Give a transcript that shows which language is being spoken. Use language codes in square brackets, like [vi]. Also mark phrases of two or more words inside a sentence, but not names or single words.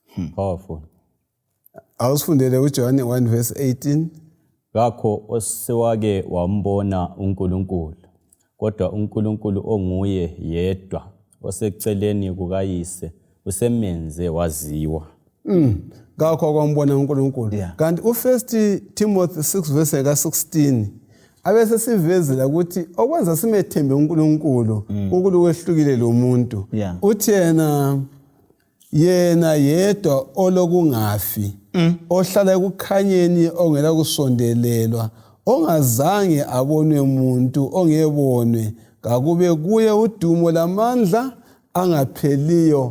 [nd] Awusifundele uJohane 1 verse 18. Ngakho osewake wambona uNkulunkulu, kodwa uNkulunkulu onguye yedwa oseceleni kukayise usemenze waziwa. Ngakho kwambona uNkulunkulu. Kanti u1 Timothy 6 verse ka16 abese sivezela ukuthi okwenza simethembe uNkulunkulu uNkulunkulu wehlukile lo muntu. Uthi yena yedwa olokungafi, ohlala ekukhanyeni ongela kusondelelwa, ongazange abonwe umuntu, ongebonwe, kakube kuye udumo lamandla angapheliyo.